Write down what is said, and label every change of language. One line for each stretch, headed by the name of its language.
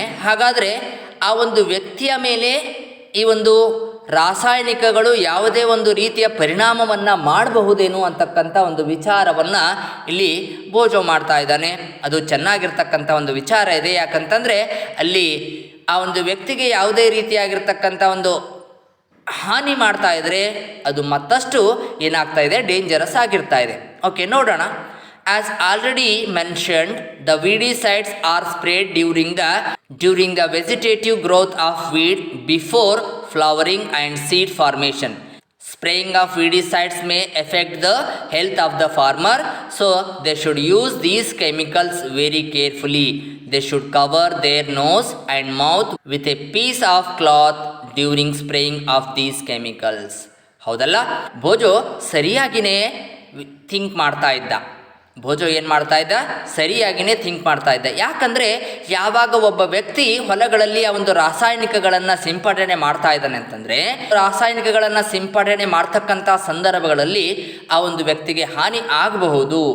Kannada: ಹಾಗಾದರೆ ಆ ಒಂದು ವ್ಯಕ್ತಿಯ ಮೇಲೆ ಈ ಒಂದು ರಾಸಾಯನಿಕಗಳು ಯಾವುದೇ ಒಂದು ರೀತಿಯ ಪರಿಣಾಮವನ್ನು ಮಾಡಬಹುದೇನು ಅಂತಕ್ಕಂಥ ಒಂದು ವಿಚಾರವನ್ನು ಇಲ್ಲಿ ಬೋಜೋ ಮಾಡ್ತಾ ಇದ್ದಾನೆ. ಅದು ಚೆನ್ನಾಗಿರ್ತಕ್ಕಂಥ ಒಂದು ವಿಚಾರ ಇದೆ. ಯಾಕಂತಂದರೆ ಅಲ್ಲಿ ಆ ಒಂದು ವ್ಯಕ್ತಿಗೆ ಯಾವುದೇ ರೀತಿಯಾಗಿರ್ತಕ್ಕಂಥ ಒಂದು ಹಾನಿ ಮಾಡ್ತಾ ಇದ್ದರೆ ಅದು ಮತ್ತಷ್ಟು ಏನಾಗ್ತಾ ಇದೆ, ಡೇಂಜರಸ್ ಆಗಿರ್ತಾ ಇದೆ. ಓಕೆ, ನೋಡೋಣ.
English: As already mentioned, the weedicides are sprayed during the vegetative growth of weed before flowering and seed formation. Spraying of weedicides may affect the health of the farmer, so they should use these chemicals very carefully. They should cover their nose and mouth with a piece of cloth during spraying of these chemicals.
Kannada: ಹೌದಲ್ಲ, ಭೋಜೋ ಸರಿಯಾಗಿಯೇ think ಮಾಡ್ತಾ ಇದ್ದ. ಭೋಜೋ ಏನು ಮಾಡ್ತಾ ಇದ್ದ, ಸರಿಯಾಗಿಯೇ think ಮಾಡ್ತಾ ಇದ್ದ. ಯಾಕಂದರೆ ಯಾವಾಗ ಒಬ್ಬ ವ್ಯಕ್ತಿ ಹೊಲಗಳಲ್ಲಿ ಆ ಒಂದು ರಾಸಾಯನಿಕಗಳನ್ನು ಸಿಂಪಡಣೆ ಮಾಡ್ತಾ ಇದ್ದಾನೆ ಅಂತಂದರೆ, ರಾಸಾಯನಿಕಗಳನ್ನು ಸಿಂಪಡಣೆ ಮಾಡ್ತಕ್ಕಂಥ ಸಂದರ್ಭಗಳಲ್ಲಿ ಆ ಒಂದು ವ್ಯಕ್ತಿಗೆ ಹಾನಿ ಆಗಬಹುದು.